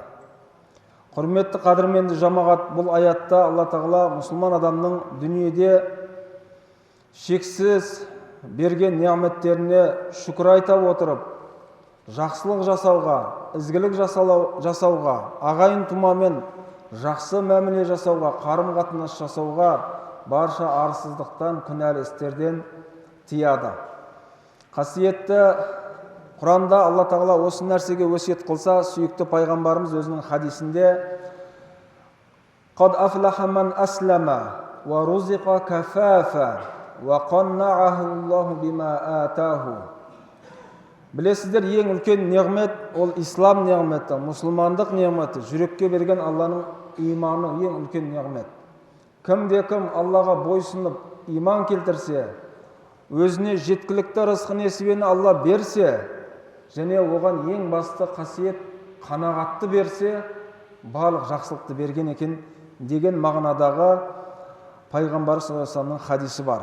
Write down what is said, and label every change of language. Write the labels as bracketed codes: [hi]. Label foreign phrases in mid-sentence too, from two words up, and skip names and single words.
[kk] Құрметті қадірменді жамағат, бұл аятта Алла Тағала мұсылман адамның дүниеде шексіз берген неғметтеріне шүкір айта отырып, жақсылық жасауға, ізгілік жасауға, ағайын тұмамен жақсы мәміле жасауға, қарым-қатынас жасауға, барша арсыздықтан, күнәлі істерден тияды. Қасиетті Құранда Алла Тағала осы нәрсеге өсиет қылса, сүйікті пайғамбарымыз өзінің хадисінде [ar] «قد أفلح من أسلم ورزق كفافا وقنعه الله بما آتاه». [kk] Білесіздер, ең үлкен неғмет ол ислам неғметі, мұсылмандық неғметі, жүрекке берген Алланың иманы ең үлкен неғмет. Кім Аллаға бойсынып иман келтірсе, өзіне жеткілікті рызық несібені Алла берсе, және оған ең басты қасиет қанағатты берсе, барлық жақсылықты берген екен деген мағынадағы пайғамбар [ar] صلى الله عليه وسلم [kk] хадисі бар.